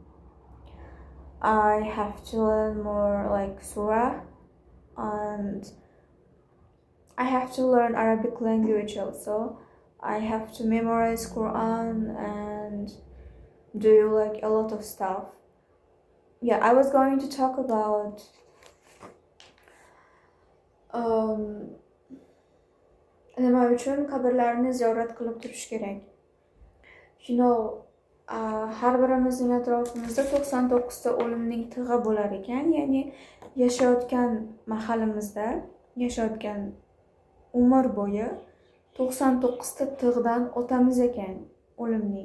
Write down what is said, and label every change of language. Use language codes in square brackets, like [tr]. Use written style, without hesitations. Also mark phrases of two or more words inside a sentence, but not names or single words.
[en] I have to learn more like surah, and I have to learn Arabic language also. I have to memorize Quran and do like a lot of stuff. Yeah, I was going to talk about [uz] nima uchun qabrlarni ziyorat qilib turish kerak. Har birimizning atrofimizda 99 ta o'limning tig'i bo'lar ekan, ya'ni yashayotgan mahalimizda, yashayotgan umr bo'yi 99 ta tig'dan o'tamiz ekan o'limning.